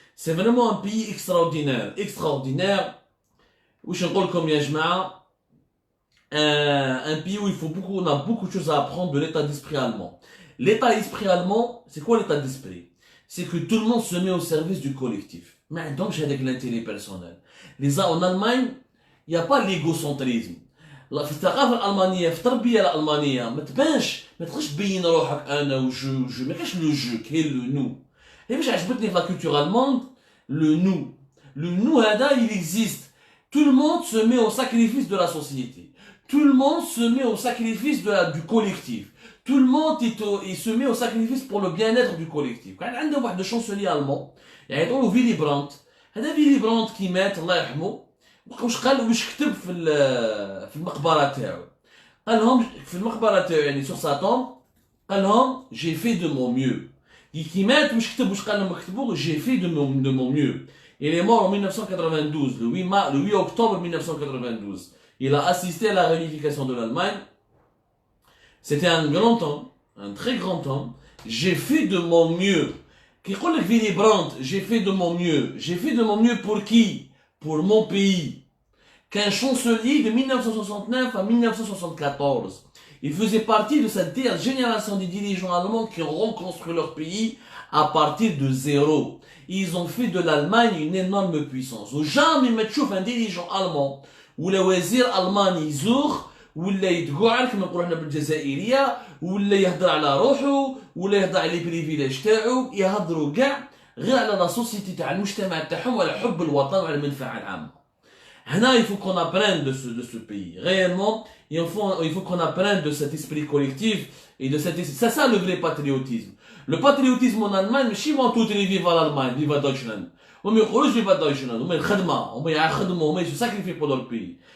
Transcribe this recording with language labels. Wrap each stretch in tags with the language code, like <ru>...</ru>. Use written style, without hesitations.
<fr>C'est vraiment un pays extraordinaire.</fr> <ar>وش نقولكم يا جماعة,</ar> <fr>un pays où on a beaucoup de choses à apprendre de l'état d'esprit allemand. L'état d'esprit allemand, c'est quoi l'état d'esprit? C'est que tout le monde se met au service du collectif. Mais donc j'ai avec l'intérêt personnel. En Allemagne, il n'y a pas l'égocentrisme.</fr> <ar>في الثقافة الألمانية, في التربية الألمانية, ما تبقاش تبين روحك أنا وجو, ما كاش لو جو, كاين لو نو.</ar> <fr>Et</fr> <ar>باش عجبتني في</ar> <fr>la culture allemande, le nous. Le nous هذا, il existe. Tout le monde se met au sacrifice de la société. Tout le monde se met au sacrifice du collectif. Tout le monde il se met au sacrifice pour le bien-être du collectif.</fr> <ar>كان عنده واحد الشانسلير ألمان يعيطولو فيلي برانت. هذا فيلي برانت كي مات الله يرحمه, واش كتب في المقبرة تاعو. قال لهم في المقبرة تاعو يعني</ar> <fr>sur sa tombe,</fr> <ar>قال لهم</ar> <fr>j'ai fait de mon mieux.</fr> <ar>كي مات واش كتب, واش قال لهم كتبوا</ar> <fr>j'ai fait de mon mieux. Il est mort en 1992, le 8 octobre 1992. Il a assisté à la réunification de l'Allemagne. C'était un grand homme, un très grand homme. J'ai fait de mon mieux.</fr> <ar>كيقول لك</ar> <fr>Willy Brandt, j'ai fait de mon mieux. J'ai fait de mon mieux pour qui? Pour mon pays. Qu'un chancelier de 1969 à 1974. Il faisait partie de cette génération des dirigeants allemands qui ont reconstruit leur pays à partir de zéro. Ils ont fait de l'Allemagne une énorme puissance.</fr> <ar>وجامي ما تشوف</ar> <fr>un dirigeant allemand</fr> <ar>ولا وزير ألماني يزور ولا يتقعر كما نقولوا احنا بالجزائرية, ولا يهضر على روحه, ولا يهضر على لي بريفيليج تاعو, يهضروا كاع غير على لا سوسيتي تاع المجتمع تاعهم وعلى حب الوطن وعلى المنفعة العامة.</ar> <fr>Là, il faut qu'on apprenne de ce pays. Réellement, il faut qu'on apprenne de cet esprit collectif et de cet esprit. C'est ça le vrai patriotisme. Le patriotisme en Allemagne,</fr> <ar>ماشي ما</ar> <fr>tout les viva l'Allemagne, viva Deutschland.</fr> <ar>هم يقولوش viva Deutschland, هم الخدمة, هم يخدموا, هم</ar> <fr>se sacrifient pour leur pays.</fr>